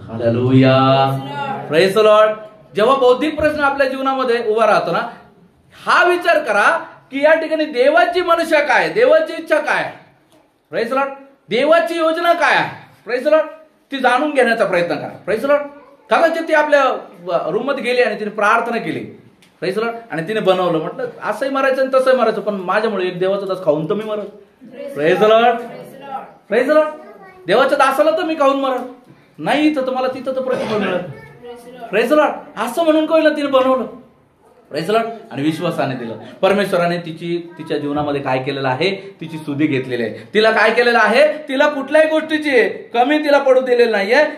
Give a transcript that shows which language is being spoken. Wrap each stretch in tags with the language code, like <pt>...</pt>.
<mr>Hallelujah,</mr> <en>Praise the lord.</en> <mr>जेव्हा बौद्धिक प्रश्न आपल्या जीवनामध्ये उभा राहतो ना, हा विचार करा की या ठिकाणी देवाची मनशा काय, देवाची इच्छा काय, प्रेज द लॉर्ड, देवाची योजना काय आहे, प्रेज द लॉर्ड, ती जाणून घेण्याचा प्रयत्न करा. Praise the Lord. कदाचित ती आपल्या रूम मध्ये गेली आणि तिने प्रार्थना केली,</mr> <en>praise the lord,</en> <mr>आणि तिने बनवलं, म्हटलं असंही मरायचं आणि तसंही मरायचं, पण माझ्यामुळे एक देवाचा दास खाऊन तर मी मरल.</mr> <en>Praise the lord, praise the lord.</en> <mr>देवाच्या दासाला तर मी खाऊन मरल नाही, तर तुम्हाला तिथं तर प्रतिफळ मिळत.</mr> <en>Praise the lord.</en> <mr>असं म्हणून कळलं तिने बनवलं.</mr> <en>Praise the lord.</en> <mr>आणि विश्वासाने दिलं. परमेश्वराने तिच्या जीवनामध्ये काय केलेलं आहे, तिची सुधी घेतलेली आहे. तिला काय केलेलं आहे, तिला कुठल्याही गोष्टीची कमी तिला पडू दिलेली नाहीये.</mr>